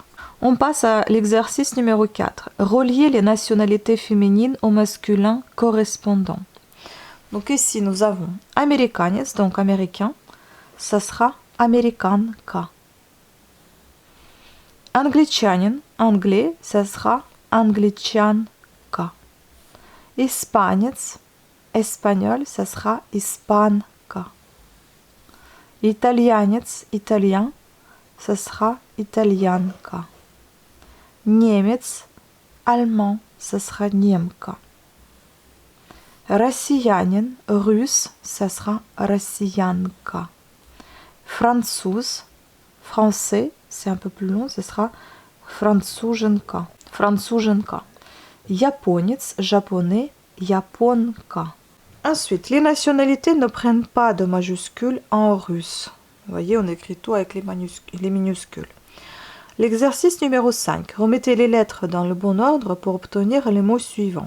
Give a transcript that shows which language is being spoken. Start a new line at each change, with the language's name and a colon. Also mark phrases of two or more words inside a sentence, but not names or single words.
French: On passe à l'exercice numéro 4. Relier les nationalités féminines au masculin correspondant. Donc ici, nous avons américanes, donc américain, ça sera americanka. Англичанин, anglais, ça sera англичанка.
Russian: Испанец,
French: espagnol, ça sera испанка.
Russian: Итальянец,
French: italien, ça sera итальянка.
Russian: Немец,
French: allemand, ça sera немка.
Russian: Россиянин,
French: russe, ça sera россиянка.
Russian: Француз,
French: français, c'est un peu plus long, ce sera француженка.
Russian: Француженка. Японец,
French: japonais, японка. Ensuite, les nationalités ne prennent pas de majuscules en russe. Vous voyez, on écrit tout avec les minuscules. L'exercice numéro 5. Remettez les lettres dans le bon ordre pour obtenir les mots suivants.